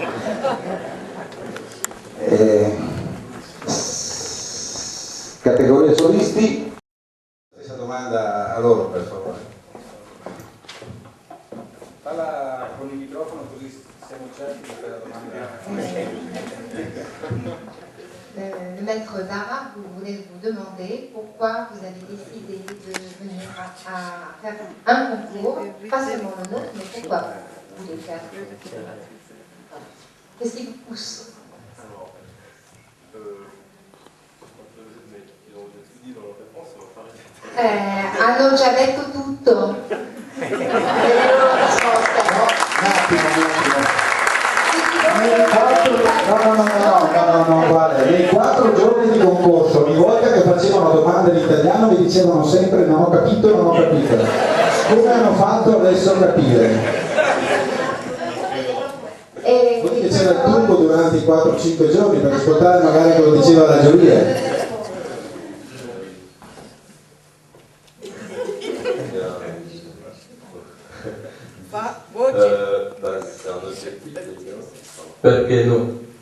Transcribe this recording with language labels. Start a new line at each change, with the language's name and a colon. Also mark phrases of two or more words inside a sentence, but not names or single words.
Italian: Categoria solisti. Stessa domanda a loro, per favore. Falla con il microfono così siamo certi di fare la domanda.
French: Le maître Dara voulait vous demander pourquoi vous avez décidé de venir à faire un concours, pas seulement le nôtre, mais pourquoi vous voulez faire. Qu'est-ce qui vous pousse?
Italian: Hanno già detto tutto. Le loro risposte. No, guarda, nei 4 giorni di concorso, ogni volta che facevano domande in italiano mi dicevano sempre non ho capito. Come hanno fatto adesso a capire? Poi c'era il turbo durante i 4-5 giorni per ascoltare magari cosa diceva la giuria.
French: C'est un objectif, évidemment.
Italian: Perché no?